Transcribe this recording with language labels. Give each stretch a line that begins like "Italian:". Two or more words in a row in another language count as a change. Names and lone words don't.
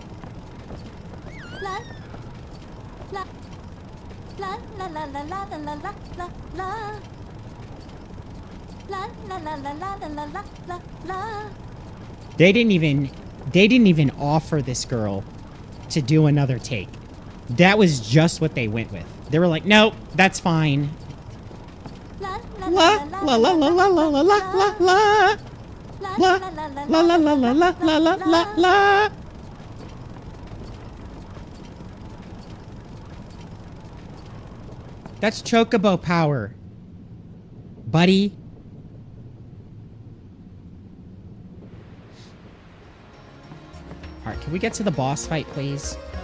English: La la la la la la la la la la la la. La la la la la la la la la la. They didn't even offer this girl to do another take. That was just what they went with. They were like, "Nope, that's fine." La la La la la la la la la la la la. La la la la la la la la la la la. That's chocobo power, buddy. All right, can we get to the boss fight, please?